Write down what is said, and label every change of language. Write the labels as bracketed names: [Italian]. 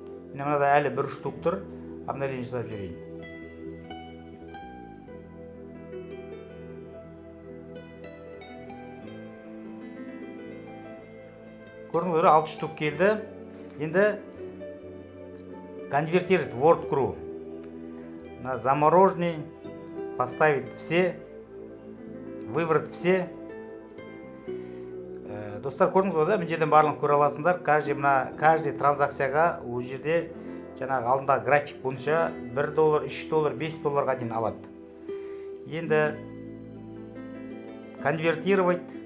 [Kazakh] Мен мынада әлі бір штук тұр, обновление жасап жүрейін. Көрдіңіз, 6 штук келді. Енді конвертировать WordCRU. [Russian] На замороженный поставить все, выбрать все. [Kazakh] Достар, көрдіңіз ғой да, мына жерден барлығын көре аласыңдар. Каждый транзакцияға ол жерде жаңағы алдында график бойынша $1, $3, $5 дейін алады. Енді конвертировать.